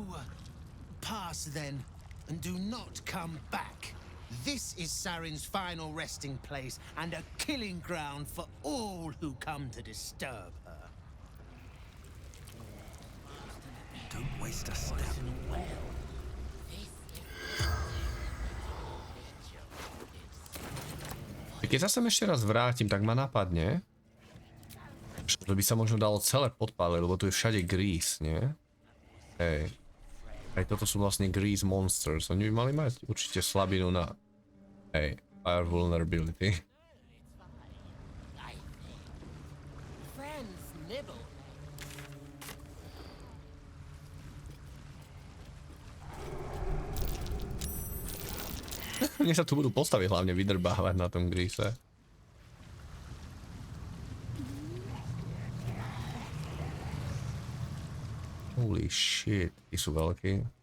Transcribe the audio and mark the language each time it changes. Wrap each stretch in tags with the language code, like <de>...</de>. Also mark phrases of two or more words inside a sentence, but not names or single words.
<en>Pass then, and do not come back. This is Saren's final resting place, and a killing ground for all who come to disturb her. Don't waste a step.</en> <sk>Keď sa sem ešte raz vrátim, tak ma napadne, že by sa možno dalo celé podpáliť, lebo tu je všade grease, nie? Hej. Aj toto sú vlastne</sk> <en>grease monsters.</en> <sk>Oni by mali mať určite slabinu na... Hej,</sk> <en>fire vulnerability.</en> <sk>Mne sa tu budú postavy hlavne vydrbávať na tom grease.</sk> <en>Holy shit,</en> <sk>tí sú veľkí.</sk>